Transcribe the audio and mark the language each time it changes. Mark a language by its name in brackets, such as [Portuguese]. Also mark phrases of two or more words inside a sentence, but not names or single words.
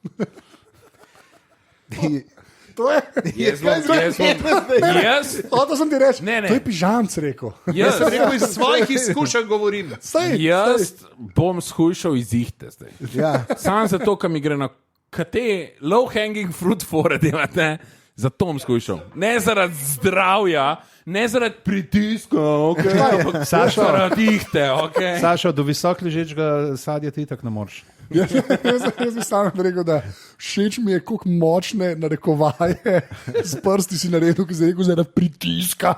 [Slovenian] To je. To sem ti rekel. Ne. To je pižamc rekel. Jaz sem rekel, iz svojih izkušenj govorim. Jaz bom shujšal iz ihte zdaj. Ja. Sam zato, ker mi gre na te [English] low hanging fruit [Slovenian] fore delate, zato bom skušal. Ne zaradi zdravja, ne zaradi pritiska, okay, ampak Sašo. zaradi ihte. Okay. Sašo, do visoko ležečega sadja ti tako ne moreš. Jaz bi sam rekel, da všeč mi je, kako močne narekovaje z prsti si naredil, ki si rekel, zaradi pritiska.